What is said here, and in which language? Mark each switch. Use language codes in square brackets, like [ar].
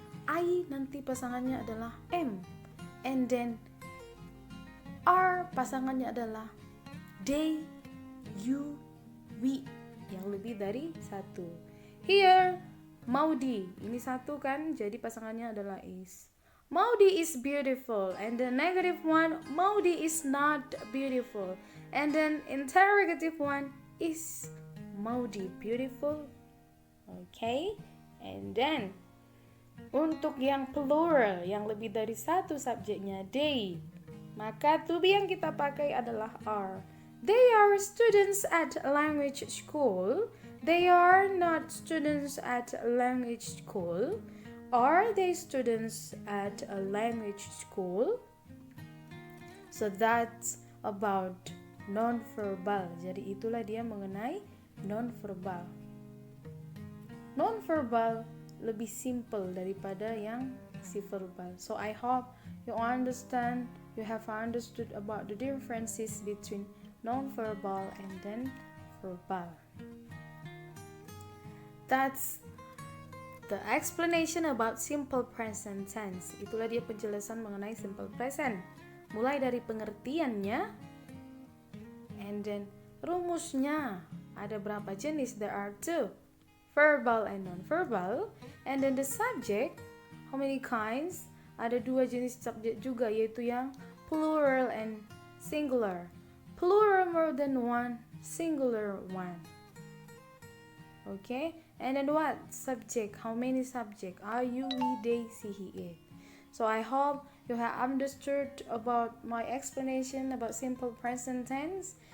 [id] I nanti pasangannya adalah M. And then R pasangannya adalah they, you, we, yang lebih dari satu. Here, Maudi, ini satu kan, jadi pasangannya adalah is. [en] Maudi is beautiful, and the negative one, Maudi is not beautiful. And then interrogative one is Maudi beautiful? [id] Okay, and then untuk yang plural, yang lebih dari satu subjeknya, they, maka to be yang kita pakai adalah are. [en] They are students at language school. They are not students at language school. Are they students at a language school? So that's about non-verbal. [id] Jadi itulah dia mengenai non-verbal. Non-verbal lebih simple daripada yang si verbal. [en] So I hope you understand, you have understood about the differences between non-verbal and then verbal. That's the explanation about simple present tense. [id] Itulah dia penjelasan mengenai simple present. Mulai dari pengertiannya, and then rumusnya. [en] Ada berapa jenis? There are two. Verbal and non-verbal. And then the subject, how many kinds? [id] Ada dua jenis subjek juga, yaitu yang plural and singular. [en] Plural more than one, singular one. Okay, and then what? Subject, how many subject? Are, you, we, they, she, he, it. So I hope you have understood about my explanation about simple present tense.